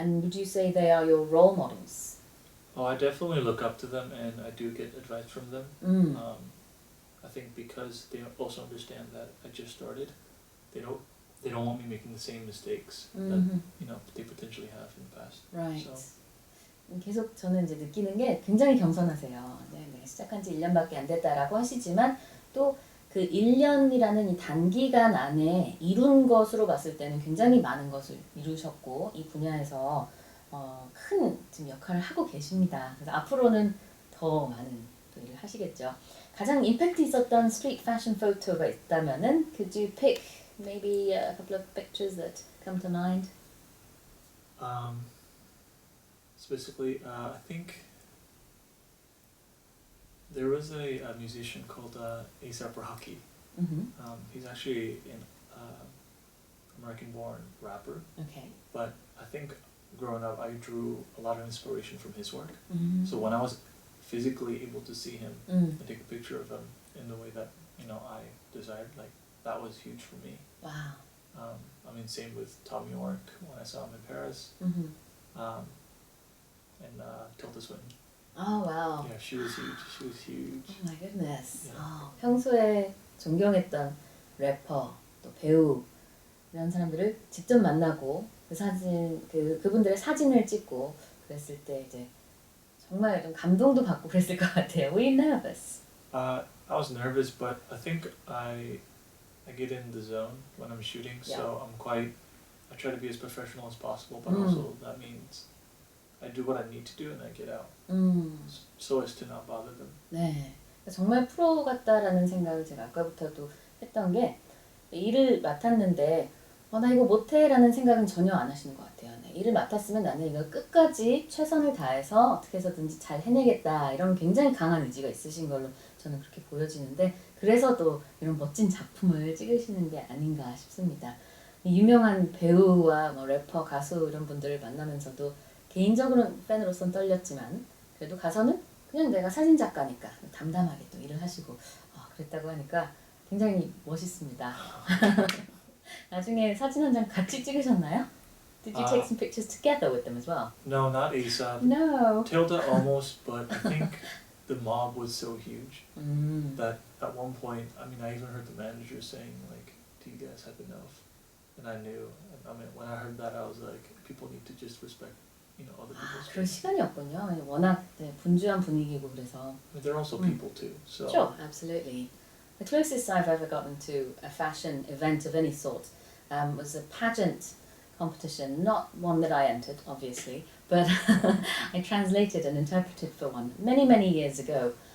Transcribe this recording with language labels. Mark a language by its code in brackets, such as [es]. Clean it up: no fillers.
[en] And would you say they are your role models? I definitely look up to them, and I do get advice from them. I think because they also understand that I just started, they don't want me making the same mistakes that they potentially have in the past. Right. So. [ko] 계속 저는 이제 느끼는 게 굉장히 겸손하세요. 네, 시작한 지 1년밖에 안 됐다라고 하시지만 또 그 1년이라는 이 단기간 안에 이룬 것으로 봤을 때는 굉장히 많은 것을 이루셨고 이 분야에서 큰 지금 역할을 하고 계십니다. 그래서 앞으로는 더 많은 또 일을 하시겠죠. 가장 임팩트 있었던 스트리트 패션 포토가 있다면은 [en] could you pick maybe a couple of pictures that come to mind? Specifically, I think there was a musician called A$AP Rocky. He's actually an American-born rapper, Okay. but I think growing up I drew a lot of inspiration from his work. So when I was physically able to see him and take a picture of him in the way that I desired, like that was huge for me. Wow. I mean, same with Tom York when I saw him in Paris. And Tilda Swinton. Oh wow. Yeah, she was huge. She was huge. Oh my goodness. Yeah. [ko] 평소에 존경했던 래퍼 또 배우 이런 사람들을 직접 만나고 그 사진 그분들의 사진을 찍고 그랬을 때 이제 정말 좀 감동도 받고 그랬을 것 같아요. [en] Were you nervous? I was nervous, but I think I get in the zone when I'm shooting, Yeah. so I'm quite I try to be as professional as possible, but also that means I do what I need to do and I get out. So as to not bother them. [ko] 네, 정말 프로 같다라는 생각을 제가 아까부터도 했던 게 일을 맡았는데 나 이거 못해라는 생각은 전혀 안 하시는 것 같아요. 네, 일을 맡았으면 나는 이걸 끝까지 최선을 다해서 어떻게 해서든지 잘 해내겠다 이런 굉장히 강한 의지가 있으신 걸로 저는 그렇게 보여지는데 그래서 또 이런 멋진 작품을 찍으시는 게 아닌가 싶습니다. 유명한 배우와 뭐 래퍼, 가수 이런 분들을 만나면서도 개인적으로는 팬으로서는 떨렸지만 그래도 가서는 그냥 내가 사진작가니까 담담하게 또 일을 하시고 그랬다고 하니까 굉장히 멋있습니다. 나중에 사진 한 장 같이 찍으셨나요? [en] Did you take some pictures together with them as well? No, not ASAP. No. Tilda almost, but I think the mob was so huge that at one point, I mean, I even heard the manager saying like, "Do you guys have enough?" And I knew. I mean, when I heard that, I was like, people need to just respect, other people's. [ko] 그럴 시간이 없군요. 워낙 분주한 분위기고 그래서. [en] But they're also people too. So. Sure, absolutely. The closest I've ever gotten to a fashion event of any sort was a pageant competition, not one that I entered, obviously, but I translated and interpreted for one many, many years ago.